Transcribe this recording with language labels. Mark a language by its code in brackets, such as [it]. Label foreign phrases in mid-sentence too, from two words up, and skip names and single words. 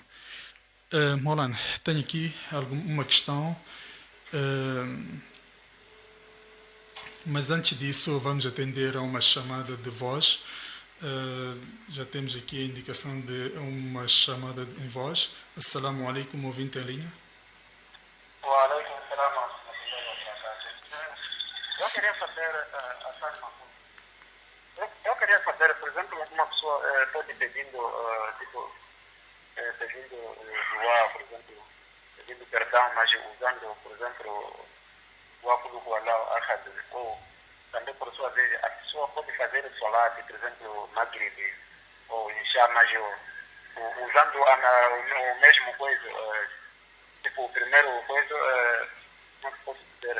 [pt] Maulana, tenho aqui uma questão. Mas antes disso, vamos atender a uma chamada de voz. Já temos aqui a indicação de uma chamada em voz. [ar] السلام عليكم, [pt] ouvinte em linha. [ar] وعليكم السلام ورحمة الله وبركاته. [pt] Eu queria saber, por exemplo, uma pessoa pode pedindo, pedindo doar, por exemplo, pedindo perdão, mas usando, por exemplo, o apoio do Allah Ahad, ou também, por sua vez, a pessoa pode fazer o salat, por exemplo, Maghrib ou Isha, mas usando o mesmo coisa, tipo, o primeiro coisa, como que posso dizer?